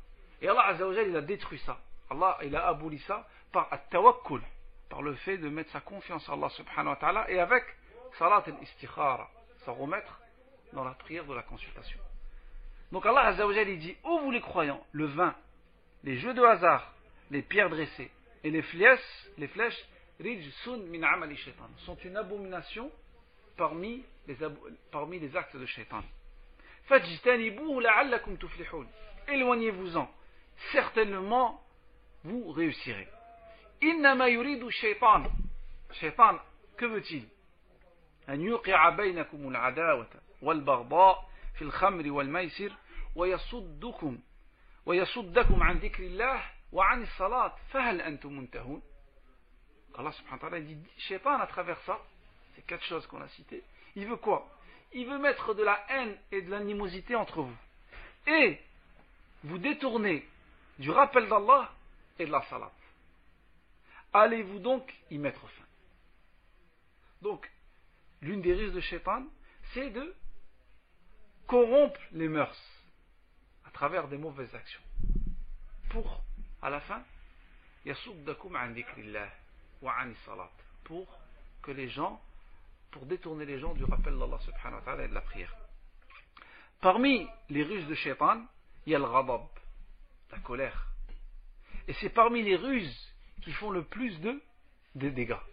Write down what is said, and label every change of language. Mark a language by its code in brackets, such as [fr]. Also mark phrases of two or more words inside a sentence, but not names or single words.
[fr] Et Allah [ar] عز وجل, [fr] il a détruit ça. Allah, il a aboli ça par at-tawakkul, par le fait de mettre sa confiance en Allah [ar] سبحانه وتعالى [fr] et avec [ar] صلاة الاستخارة, [fr] s'en remettre dans la prière de la consultation. Donc Allah [ar] عز وجل, [fr] il dit, ô vous les croyants, le vin, les jeux de hasard, les pierres dressées et les flèches, [ar] رجس من عمل الشيطان, [fr] sont une abomination parmi les actes de shaitan. [ar] فاجتنبوه لعلكم تفلحون. [fr] Éloignez-vous-en, certainement vous réussirez. [ar] إنما يريد الشيطان الشيطان, [fr] que veut-il? [ar] أن يوقع بينكم العداوة والبغضاء في الخمر والميسر ويصدكم عن ذكر الله وعن الصلاة فهل أنتم منتهون. [fr] Allah [ar] سبحانه وتعالى [fr] dit, shaitan à travers ça, ces 4 choses qu'on a citées, il veut quoi? Il veut mettre de la haine et de l'animosité entre vous. Et vous détournez du rappel d'Allah et de la salat. Allez-vous donc y mettre fin? Donc, l'une des ruses de shaitan, c'est de corrompre les mœurs à travers des mauvaises actions. Pour, à la fin, [ar] يصدكم عن ذكر الله وعن الصلاة. [fr] Pour détourner les gens du rappel d'Allah [ar] سبحانه وتعالى [fr] et de la prière. Parmi les ruses de shaitan, il y a le ghadab, la colère. Et c'est parmi les ruses qui font le plus de dégâts.